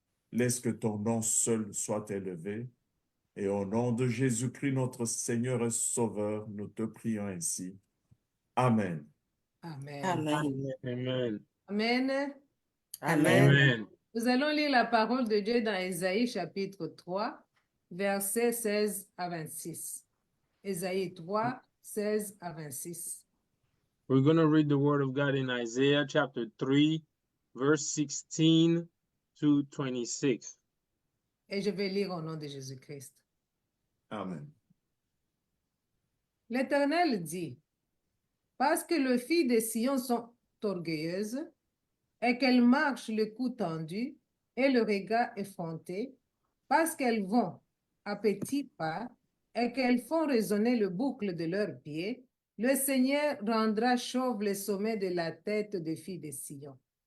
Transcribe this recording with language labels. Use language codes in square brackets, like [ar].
[fr] Laisse que ton nom seul soit élevé. Et au nom de Jésus-Christ, notre Seigneur et Sauveur, nous te prions ainsi. Amen. Amen. Amen. Amen. Amen. Amen. Amen. Nous allons lire la parole de Dieu dans Ésaïe chapitre 3, versets 16 à 26. Ésaïe 3, 16 à 26. [en] We're going to read the word of God in Isaiah chapter 3, verse 16 to 26. [fr] Et je vais lire au nom de Jésus-Christ. Amen. L'Éternel dit, parce que les filles de Sion sont orgueilleuses et qu'elles marchent le cou tendu et le regard effronté, parce qu'elles vont à petits pas et qu'elles font résonner le boucle de leurs pieds, le Seigneur rendra chauve le sommet de la tête des filles de Sion.